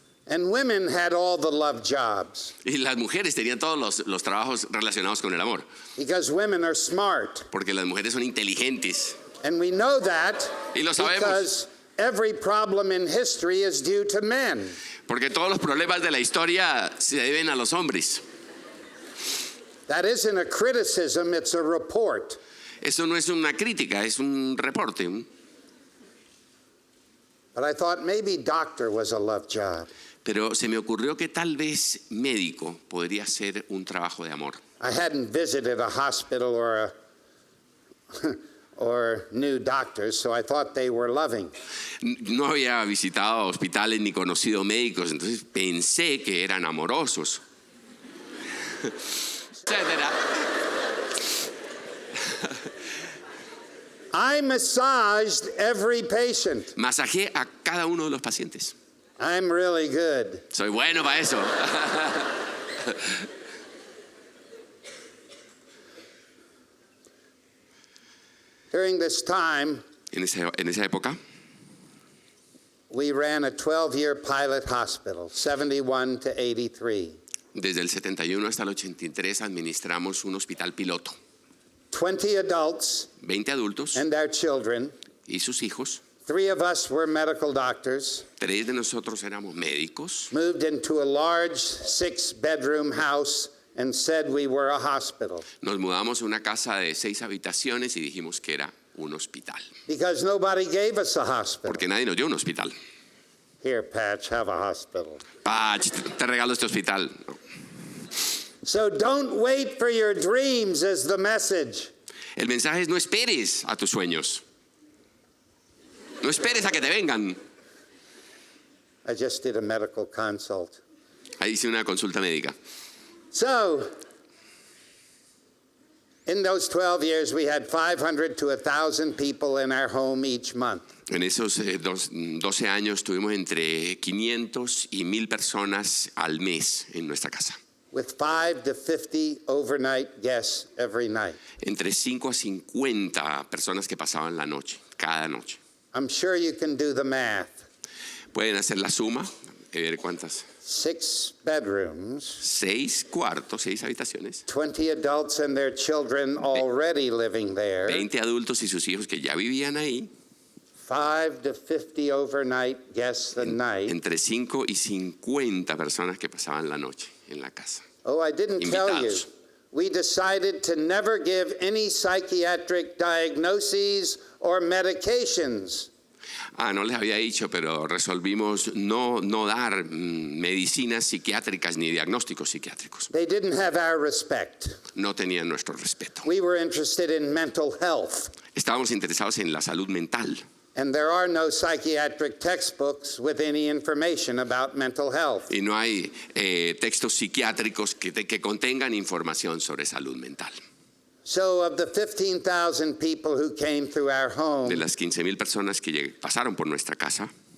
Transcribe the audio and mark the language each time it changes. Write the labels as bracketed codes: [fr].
[en] And women had all the love jobs. [es] Y las mujeres tenían todos los trabajos relacionados con el amor. [en] Because women are smart. [es] Porque las mujeres son inteligentes. [en] And we know that [es] Y lo sabemos. [en] because every problem in history is due to men. [es] Porque todos los problemas de la historia se deben a los hombres. [en] That isn't a criticism, it's a report. [es] Eso no es una crítica, es un reporte. [en] But I thought maybe doctor was a love job. [es] Pero se me ocurrió que tal vez médico podría ser un trabajo de amor. [en] I hadn't visited a hospital or knew doctors, so I thought they were loving. [es] No había visitado hospitales ni conocido médicos, entonces pensé que eran amorosos. [en] I massaged every patient. [es] Masajé a cada uno de los pacientes. [en] I'm really good. [es] Soy bueno para eso. [en] During this time, [es] En esa época, [en] we ran a 12-year pilot hospital, 71 to 83. [es] desde el 71 hasta el 83, administramos un hospital piloto. [en] 20 adults [es] 20 adultos [en] and our children. [es] y sus hijos. [en] 3 of us were medical doctors. [es] 3 de nosotros éramos médicos. [en] Moved into a large 6-bedroom house and said we were a hospital. [es] Nos mudamos a una casa de 6 habitaciones y dijimos que era un hospital. [en] Because nobody gave us a hospital. [es] Porque nadie nos dio un hospital. [en] Here, Patch, have a hospital. [es] Patch, te regalo este hospital. [en] So don't wait for your dreams is the message. [es] El mensaje es: no esperes a tus sueños. No esperes a que te vengan. [en] I just did a medical consult. [es] Ahí hice una consulta médica. [en] So, in those 12 years, we had 500 to 1,000 people in our home each month. [es] En esos 12 años tuvimos entre 500 y 1,000 personas al mes en nuestra casa. [en] With 5 to 50 overnight guests every night. [es] Entre 5 a 50 personas que pasaban la noche, cada noche. [en] I'm sure you can do the math. [es] Pueden hacer la suma y ver cuántas. [en] 6 bedrooms, [es] 6 cuartos, 6 habitaciones. [en] 20 adults and their children already living there. [es] 20 adultos y sus hijos que ya vivían ahí. [en] 5 to 50 overnight guests a night. [es] Entre 5 y 50 personas que pasaban la noche en la casa. [en] Oh, I didn't tell you. [es] Invitados. [en] We decided to never give any psychiatric diagnoses or medications. [es] No les había dicho, pero resolvimos no dar medicinas psiquiátricas ni diagnósticos psiquiátricos. [en] They didn't have our respect. [es] No tenían nuestro respeto. [en] We were interested in mental health. [es] Estábamos interesados en la salud mental. [en] And there are no psychiatric textbooks with any information about mental health. [es] Y no hay textos psiquiátricos que contengan información sobre salud mental. [en] So of the 15,000 people who came through our home, [es] De las 15,000 personas que pasaron por nuestra casa,